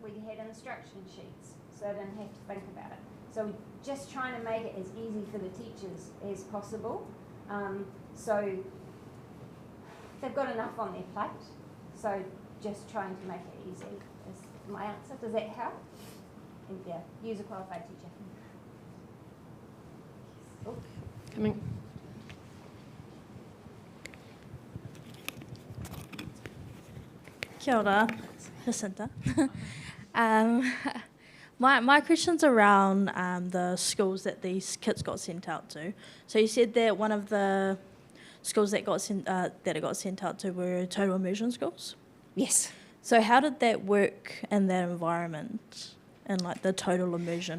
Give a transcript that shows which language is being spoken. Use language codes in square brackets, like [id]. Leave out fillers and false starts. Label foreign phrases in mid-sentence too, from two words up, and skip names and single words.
[en] we had instruction sheets, so I didn't have to think about it. So we're just trying to make it as easy for the teachers as possible. So they've got enough on their plate, so just trying to make it easy is my answer. Does that help? And yeah, use a qualified teacher. Oh. Coming. [mi] Kia ora, Jacinta. [en] My question's around the schools that these kids got sent out to. So you said that one of the schools that it got sent out to were total immersion schools. Yes. So how did that work in that environment, in like the total immersion?